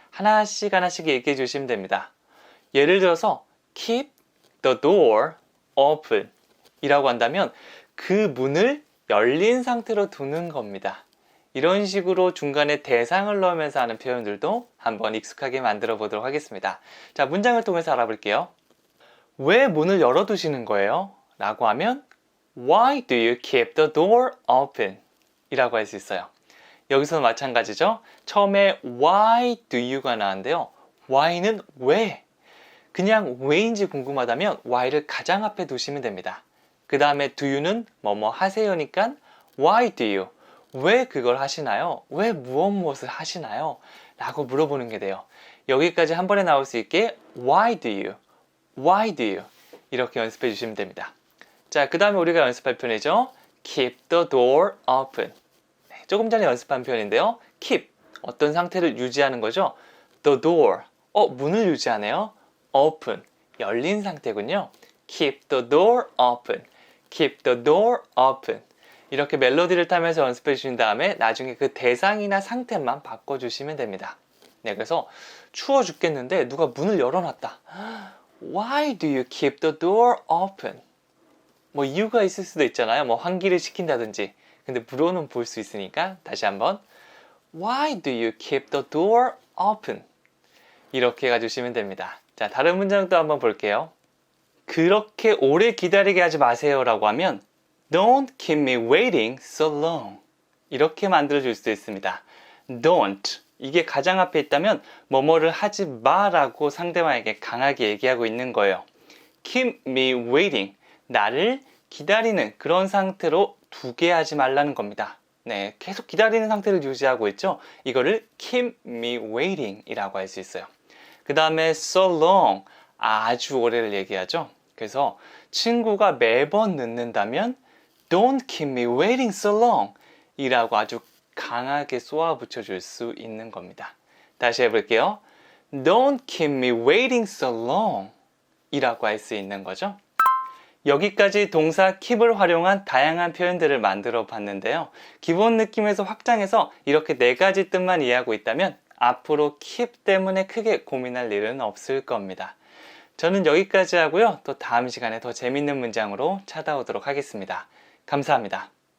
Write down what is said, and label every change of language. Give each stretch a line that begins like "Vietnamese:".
Korean: 하나씩 하나씩 얘기해 주시면 됩니다. 예를 들어서
English: keep the door open
Korean: 이라고 한다면 그 문을 열린 상태로 두는 겁니다. 이런 식으로 중간에 대상을 넣으면서 하는 표현들도 한번 익숙하게 만들어 보도록 하겠습니다. 자, 문장을 통해서 알아볼게요. 왜 문을 열어두시는 거예요? 라고 하면
English: Why do you keep the door open?
Korean: 이라고 할 수 있어요. 여기서는 마찬가지죠. 처음에
English: Why do you
Korean: 가 나왔는데요. Why는 왜? 그냥 왜인지 궁금하다면 Why를 가장 앞에 두시면 됩니다. 그 다음에
English: do you
Korean: 는 뭐뭐 하세요니까
English: Why do you?
Korean: 왜 그걸 하시나요? 왜 무엇을 하시나요? 라고 물어보는 게 돼요. 여기까지 한 번에 나올 수 있게
English: Why do you? Why do you?
Korean: 이렇게 연습해 주시면 됩니다. 자, 그 다음에 우리가 연습할 표현이죠.
English: Keep the door open.
Korean: 네, 조금 전에 연습한 표현인데요. Keep, 어떤 상태를 유지하는 거죠.
English: The door,
Korean: 문을 유지하네요. Open, 열린 상태군요.
English: Keep the door open. Keep the door open.
Korean: 이렇게 멜로디를 타면서 연습해 주신 다음에 나중에 그 대상이나 상태만 바꿔주시면 됩니다. 네, 그래서 추워 죽겠는데 누가 문을 열어놨다.
English: Why do you keep the door open?
Korean: 뭐 이유가 있을 수도 있잖아요. 뭐 환기를 시킨다든지. 근데 물어는 볼 수 있으니까 다시 한번
English: Why do you keep the door open?
Korean: 이렇게 해주시면 됩니다. 자, 다른 문장도 한번 볼게요. 그렇게 오래 기다리게 하지 마세요 라고 하면
English: Don't keep me waiting so long.
Korean: 이렇게 만들어 줄 수 있습니다.
English: Don't.
Korean: 이게 가장 앞에 있다면 뭐뭐를 하지 마라고 상대방에게 강하게 얘기하고 있는 거예요.
English: Keep me waiting.
Korean: 나를 기다리는 그런 상태로 두게 하지 말라는 겁니다. 네, 계속 기다리는 상태를 유지하고 있죠. 이거를
English: keep me waiting
Korean: 이라고 할 수 있어요. 그 다음에
English: so long.
Korean: 아주 오래를 얘기하죠. 그래서 친구가 매번 늦는다면
English: Don't keep me waiting so long
Korean: 이라고 아주 강하게 쏘아붙여 줄 수 있는 겁니다. 다시 해볼게요.
English: Don't keep me waiting so long
Korean: 이라고 할 수 있는 거죠. 여기까지 동사 keep을 활용한 다양한 표현들을 만들어 봤는데요. 기본 느낌에서 확장해서 이렇게 4가지 뜻만 이해하고 있다면 앞으로 keep 때문에 크게 고민할 일은 없을 겁니다. 저는 여기까지 하고요. 또 다음 시간에 더 재밌는 문장으로 찾아오도록 하겠습니다. 감사합니다.